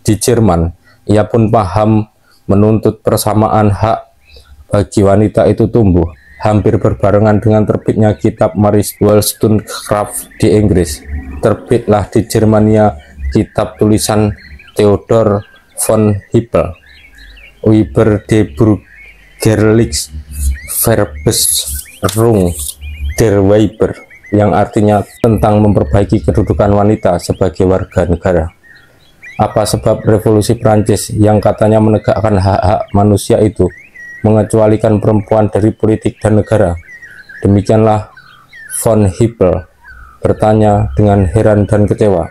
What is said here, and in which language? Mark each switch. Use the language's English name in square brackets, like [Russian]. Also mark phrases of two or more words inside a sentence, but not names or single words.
[Indonesian] di Jerman, ia pun paham menuntut persamaan hak bagi wanita itu tumbuh hampir berbarengan dengan terbitnya kitab Mary Wollstonecraft di Inggris. Terbitlah di Jermania kitab tulisan Theodor von Hippel, Über die Bürgerliche Verbesserung der Weiber, yang artinya tentang memperbaiki kedudukan wanita sebagai warga negara. Apa sebab revolusi Prancis yang katanya menegakkan hak-hak manusia itu mengecualikan perempuan dari politik dan negara? Demikianlah von Hippel bertanya dengan heran dan kecewa.